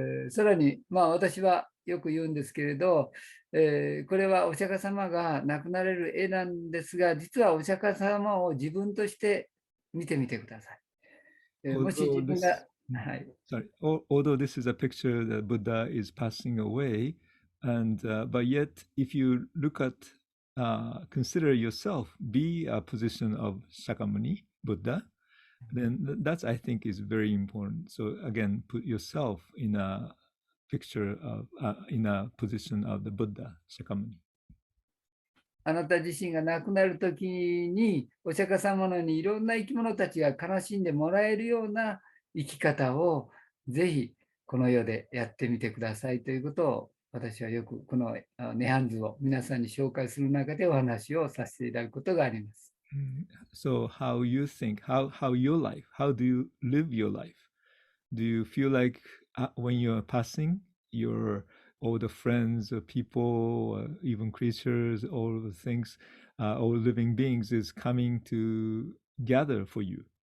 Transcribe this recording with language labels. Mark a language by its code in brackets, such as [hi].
[ja] さらに、私はよく言うんですけれど、これはお釈迦様が亡くなれる絵なんですが、実はお釈迦様を自分として見てみてください。もし自分が、はい。 [en] Sorry, although this is a picture that Buddha is passing away, and but yet if you look at, consider yourself be a position of Shakyamuni Buddha, then that's I think is very important. So again, put yourself in a picture of in a position of the Buddha Shakyamuni. [ja] あなた自身が亡くなるときにお釈迦様のようにいろんな生き物たちが悲しんでもらえるような生き方をぜひこの世でやってみてくださいということを私はよくこの涅槃図を皆さんに紹介する中でお話をさせていただくことがあります。 [en] So how you think, how your life, how do you live your life? Do you feel like when you're passing, all the friends, people, even creatures, all the things, all living beings is coming to gather for you?